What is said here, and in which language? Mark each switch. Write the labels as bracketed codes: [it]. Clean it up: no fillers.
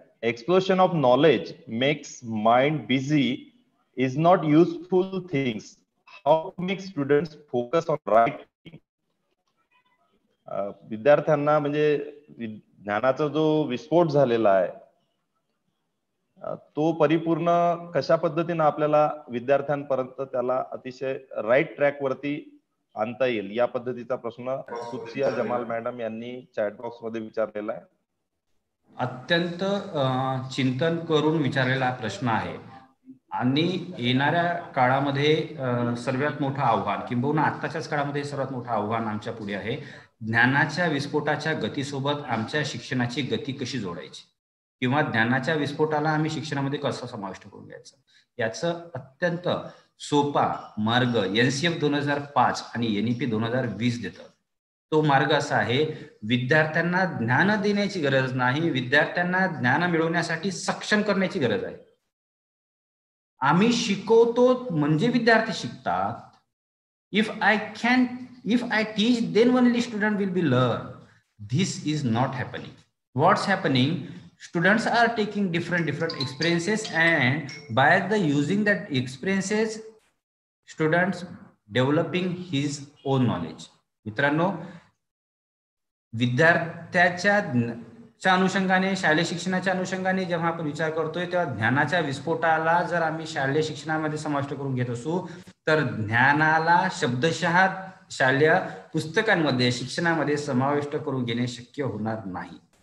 [en] Explosion of knowledge makes mind busy is not useful things. How to make students focus on right thing? [mr] विद्यार्थ्यांना म्हणजे ज्ञानाचा जो विस्फोट झालेला आहे तो परिपूर्ण कशा पद्धतीने आपल्याला विद्यार्थ्यांपर्यंत त्याला अतिशय राईट ट्रॅक वरती आणता येईल या पद्धतीचा प्रश्न सुत्सिया जमाल मॅडम यांनी चॅट बॉक्स मध्ये विचारलेला आहे. अत्यंत चिंतन करून विचारलेला प्रश्न आहे आणि येणाऱ्या काळामध्ये सर्वात मोठं आव्हान किंबहुना आत्ताच्याच काळामध्ये सर्वात मोठं आव्हान आमच्या पुढे आहे. ज्ञानाच्या विस्फोटाच्या गतीसोबत आमच्या शिक्षणाची गती कशी जोडायची किंवा ज्ञानाच्या विस्फोटाला आम्ही शिक्षणामध्ये कसं समाविष्ट करून घ्यायचं याचं अत्यंत सोपा मार्ग NCF 2005 आणि NEP 2020 देतं. तो मार्ग असा आहे, विद्यार्थ्यांना ज्ञान देण्याची गरज नाही, विद्यार्थ्यांना ज्ञान मिळवण्यासाठी सक्षम करण्याची गरज आहे. आम्ही शिकवतो म्हणजे विद्यार्थी शिकतात. [en] If I teach, then only student will be learn. This is not happening. What's happening? Students are taking different experiences, and by the using that experiences, students developing his own knowledge. [mr] मित्रांनो, विद्यार्थ्याच्या अनुषंगाने शालेय शिक्षणाच्या अनुषंगाने जेव्हा आपण विचार करतोय तेव्हा ज्ञानाच्या विस्फोटाला जर आम्ही शालेय शिक्षणामध्ये समाविष्ट करून घेत असू तर ज्ञानाला शब्दशः शालेय पुस्तकांमध्ये शिक्षणामध्ये समाविष्ट करून घेणे शक्य होणार नाही.